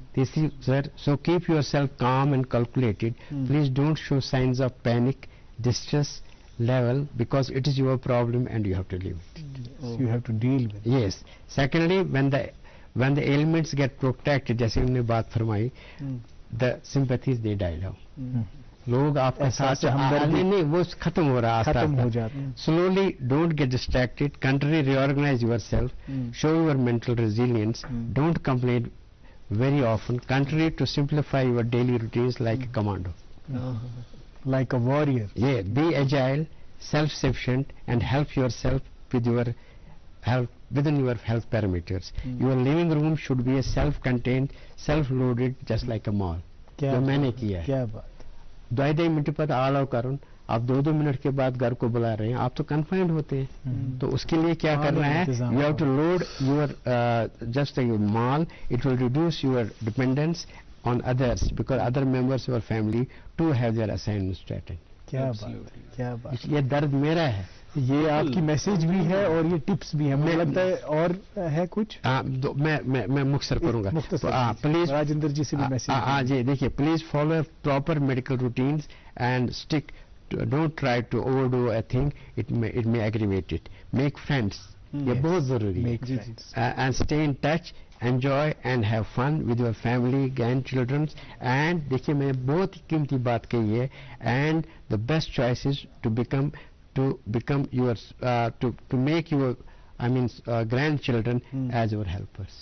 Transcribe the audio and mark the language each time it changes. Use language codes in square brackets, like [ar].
[en] This is, sir, so keep yourself calm and calculated. Please don't show signs of panic, distress level, because it is your problem and you have to live with it. You have to deal with it. Yes. Secondly, when the ailments get protected, [hi] जैसे हमने बात फरमाई, [en] the sympathies they die down. [hi] लोग आपके साथ नहीं वो खत्म हो रहा है, खत्म हो जाते हैं. [en] Slowly, don't get distracted. Contrary, reorganize yourself. Show your mental resilience. Don't complain very often. Contrary, to simplify your daily routines like a commando. Like a warrior. Yeah, be agile, self-sufficient, and help yourself with your health within your health parameters. Your living room should be a self-contained, self-loaded, just like a mall. [hi] जो मैंने किया है. क्या बात. 2-2 minute पर आलाव करुण, आप 2-2 minute के बाद घर को बुला रहे हैं, आप तो कन्फाइंड होते हैं. तो उसके लिए क्या करना है? [en] You have to load your just your mall. It will reduce your dependence on others, because other members of your family too have their assignments to attend. [hi] क्या बात, क्या बात. ये दर्द मेरा है, ये आपकी मैसेज भी है और ये टिप्स भी है, मुझे लगता है. और है कुछ? मैं मुख्तसर करूंगा. प्लीज राजेंद्र जी से भी मैसेज. हाँ जी, देखिए, [en] Please follow proper medical routines and stick, don't try to overdo a thing, it may aggravate it. Make friends, [hi] ये बहुत जरूरी है. [en] and stay in touch, enjoy and have fun with your family, grandchildren, and [hi] देखिए मैंने बहुत कीमती बात कही है, [en] and the best choice is to become your to make your grandchildren as your helpers.